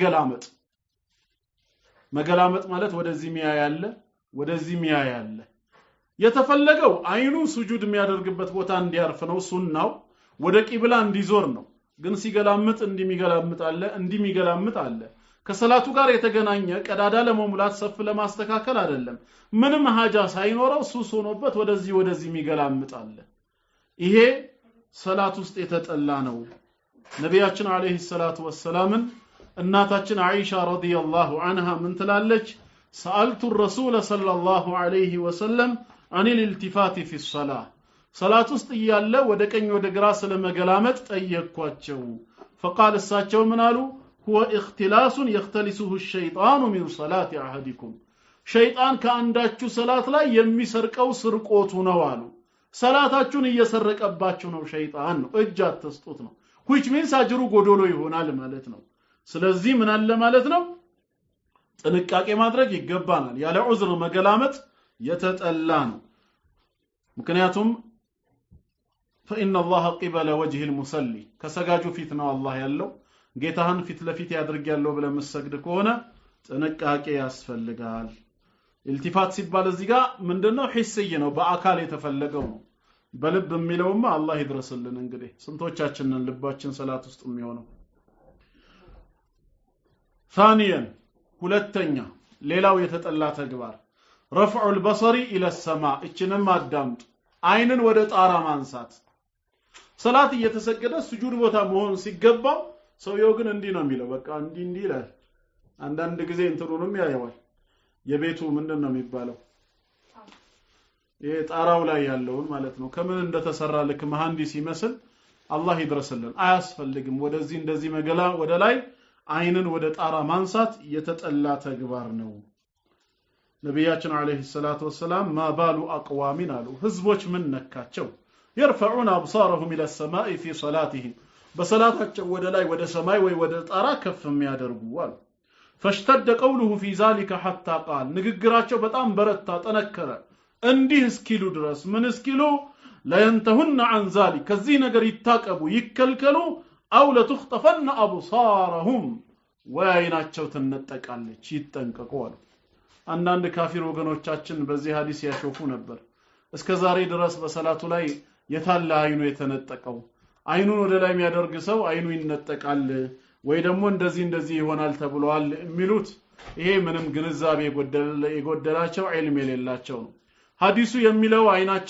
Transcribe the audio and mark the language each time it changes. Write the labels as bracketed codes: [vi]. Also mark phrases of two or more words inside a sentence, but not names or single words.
[am] መገላመጥ ማለት ወደዚህ ሚያ ያለ የተፈለገው አይኑ ስጁድ የሚያደርግበት ቦታ እንዲያርፍ ነው ሱናው ወደ ቂብላ እንዲዞር ነው ግን ሲገላምጥ እንዲሚገላምጥ አለ ከሰላቱ ጋር የተገናኘ ቀዳዳ ለመሙላት ሰፍ ለማስተካከል አይደለም ምንም ሐጃ ሳይኖረው ሱስ ሆኖበት ወደዚህ የሚገላምጥ አለ ይሄ ሰላት ውስጥ የተጠላ ነው ነብያችን [ar] عليه الصلاة والسلام [am] እናታችን አይሻ [ar] رضي الله عنها [am] ምን ትላለች [ar] سألت الرسول صلى الله عليه وسلم عن الالتفات في الصلاه [am] ሰላት ውስጥ እያለ ወደ ቀኝ ወደ ግራ ስለመገላመጥ ጠየቅኳቸው فقال እሳቸው ምን አሉ [ar] هو اختلاس يختلسه الشيطان من صلاة احدكم [am] ሸይጣን ከአንዳችሁ ሰላት ላይ የሚሰርቀው ስርቆቱ ነው አሉ ሰላታችሁን እየሰረቀባችሁ ነው ሸይጣን ነው እጅ አትስጡት ነው [en] which means [am] አጅሩ ጎዶሎ ይሆናል ማለት ነው ስለዚህ ምን አለ ማለት ነው ጥንቃቄ ማድረግ ይገባናል ያለ ዑዝር መገላመጥ የተጠላ ነው ምክንያቱም [ar] فإن الله قبل وجه المصلي [am] ከሰጋጁ ፊት ነው አላህ ያለው ጌታህን ፊት ለፊት ያድርግ ያለው ብለን መስገድ ከሆነ ጥንቃቄ ያስፈልጋል ኢልቲፋት ሲባል እዚህ ጋር ምንድነው ሂስይ ነው በአካል የተፈለገው ነው በልብ የሚለውማ አላህ ይድረስልን እንግዲህ ስንቶቻችንን ልባችን ሰላት ውስጥ የሚሆነው ثانيا ሁለተኛ ሌላው የተጠላ ተግባር [ar] رفع البصر الى السماء [am] እችንም አዳምጡ አይንን ወደ ጣራ ማንሳት ሰላት እየተሰገደ ስጁድ ቦታ መሆን ሲገባው ሰውየው ግን እንዲህ ነው የሚለው በቃ እንዲህ ይላል አንዳንድ ጊዜ እንትሩንም ያየዋል የቤቱ ምንድነው የሚባለው የጣራው ላይ ያለውን ማለት ነው ከምን እንደተሰራ ልክ መሐንዲስ ይመስል አላህ ይድረስልን አያስፈልግም ወደዚህ እንደዚህ መገላ ወደ ላይ አይንን ወደ ጣራ ማንሳት የተጠላ ተግባር ነው ነብያችን [ar] عليه الصلاة والسلام ما بال أقوام [am] አሉ ህዝቦች ምን ነካቸው [ar] يرفعون ابصارهم الى السماء في صلاتهم [am] በሰላታቸው ወደ ላይ ወደ ሰማይ ወይ ወደ ጣራ ከፍ የሚያደርጉ አሉ فاشتد [ar] قوله في ذلك حتى قال [am] ንግግራቸው በጣም በረታ ጠነከረ እንዲህ እስኪሉ ድረስ ምን እስኪሉ [ar] لا ينتهون عن ذلك [am] ከዚህ ነገር ይታቀቡ ይከልከሉ [ar] او لتخطفن ابصارهم [am] ወይናቸው ተነጠቃለች ይጠንቀቁ አሉ አንዳንድ ካፊር ወገኖቻችን በዚህ ሐዲስ ያሾፉ ነበር እስከ ዛሬ ድረስ በሰላቱ ላይ የታለ አይኑ የተነጠቀው አይኑን ወደ ላይ የሚያደርግ ሰው አይኑ ይነጠቃል ወይ ደግሞ እንደዚህ ይሆናል ተብሏል የሚሉት ይሄ ምንም ግንዛቤ የጎደላቸው ዒልም የሌላቸው ነው ሐዲሱ የሚለው አይናቸው